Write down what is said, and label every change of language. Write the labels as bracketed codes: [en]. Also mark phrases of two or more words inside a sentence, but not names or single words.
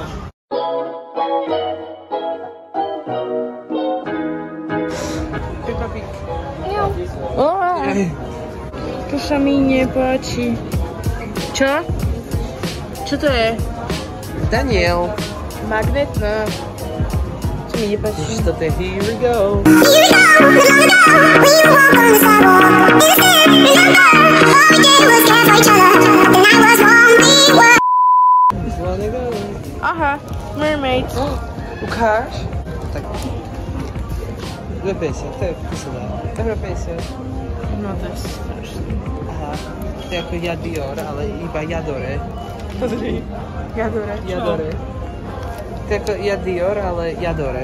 [sk] To sa mi nepáči. Čo? Čo to je? Daniel. Magnet? No. mi nepáči. To je [en] here we go. [sk] Aha, mermaid. Ukáž? Tak. 2,50, to je vkusné. Euro 50. No to je strašné. Aha, to je ako Jadior, ale iba Jadore. Pozri. Jadore, čo? Jadore. To je ako Jadior, ale Jadore.